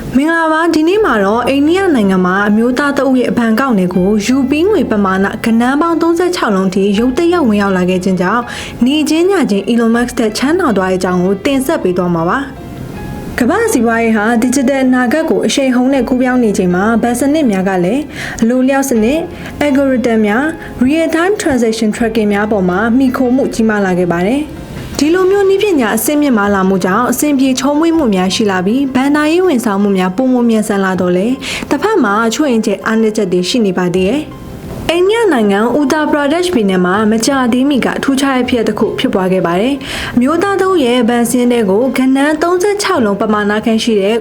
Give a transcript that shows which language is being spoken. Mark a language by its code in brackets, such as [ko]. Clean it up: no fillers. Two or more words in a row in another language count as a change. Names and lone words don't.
[my] မင်္ဂလာပါဒီနေ့မှာတော့အိန္ဒိယနိုင်ငံမှာအမျိုးသားတအုပ်ရဲ့အဘန်ကောက်တွေကိုယူပြီးငွေပမာဏကဏ္ဍပေါင်း36လုံးထိရုတ်တရက်ဝင်ရောက်လာခဲ့ခြင်းကြောင့်နေချင်းညချင်း Elon Musk တဲ့ချမ်းသာသွားတဲ့အကြောင်းကိုတင်ဆက်ပေးသွားမှာပါကမ္ဘာစီးပွားရေးဟာ digital အနာဂတ်ကိုအရှိန်ဟုန်နဲ့ကူးပြောင်းနေချိန်မှာဗတ်စနစ်များကလည်း အလိုလျောက်စနစ် algorithm များ [en] real time transaction tracking [my] များပေါ်မှာမှီခိုမှုကြီးမားလာခဲ့ပါတယ်ဒီလိုမျိုးနည်းပညာအဆင့်မြင့်မားလာမှုကြောင့်အဆင့်ပြေချုံးမွေးမှုများရှိလာပြီးဘဏ္ဍာရေးဝန်ဆောင်မှုများပုံမမြန်ဆန်လာတော့လေတစ်ဖက်မှာချွတ်ရင်ကျအားနည်းချက်တွေရှိနေပါသေးတယ်အိန္ဒိယနိုင်ငံဥတာပရာဒက်ရှ်ပြည်နယ်မှာမကြာသေးမီကထူးခြားတဲ့ဖြစ်တစ်ခုဖြစ်ပွားခဲ့ပါတယ်။မျိုးသားတို့ရဲ့ဗန်စင်းတွေကိုကဏ္ဍ36လုံးပမာဏခန့်ရှိတဲ့